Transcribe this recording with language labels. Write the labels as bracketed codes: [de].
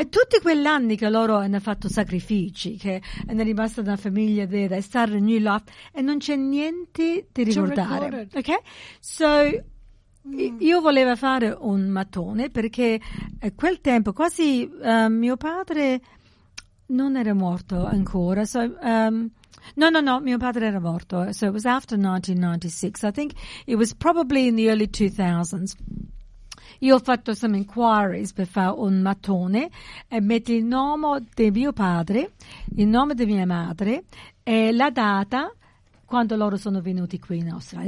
[it] E tutti quegli anni che loro hanno fatto sacrifici, che hanno rimasto una famiglia vera, è stato un [en] new life, [it] e non c'è niente di ricordare. Ok? So, io volevo fare un mattone perché a quel tempo quasi mio padre non era morto ancora. [en] So, [it] no, mio padre era morto. [en] So it was after 1996. I think it was probably in the early 2000s. [it] Io ho fatto [en] some inquiries [it] per fare un mattone e metto il nome di mio padre, il nome di mia madre e la data quando loro sono venuti qui in Australia.